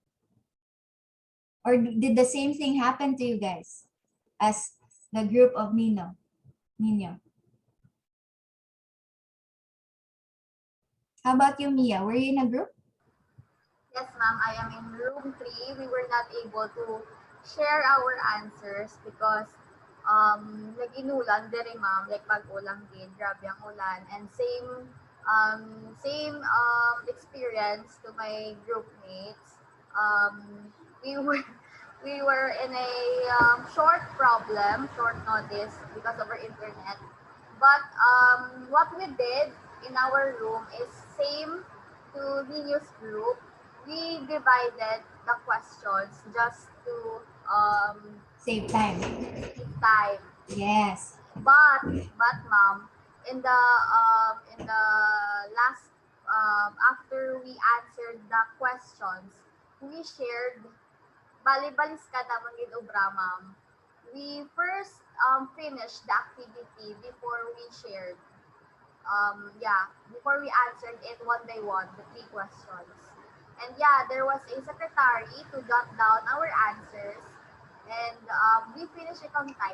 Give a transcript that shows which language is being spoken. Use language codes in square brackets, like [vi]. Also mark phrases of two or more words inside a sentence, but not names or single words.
[en] Or did the same thing happen to you guys as the group of Nino? How about you, Mia? Were you in a group? Yes, ma'am. I am in room 3. We were not able to share our answers because [hil] nag-inulan diri ma'am, like pag-ulang din, grabe ang ulan. [en] And same experience to my group mates. We were we were in a short notice because of our internet. But what we did in our room is same to Nino's group. We divided the questions just to Save time. save time. Yes. But ma'am, in the last after we answered the questions, we shared [hil] bali-balis ka naman gid obra ma'am. [en] We first finished the activity before we shared. Before we answered it one by one, the 3 questions. And yeah, there was a secretary to jot down our answers, and we finished it on time.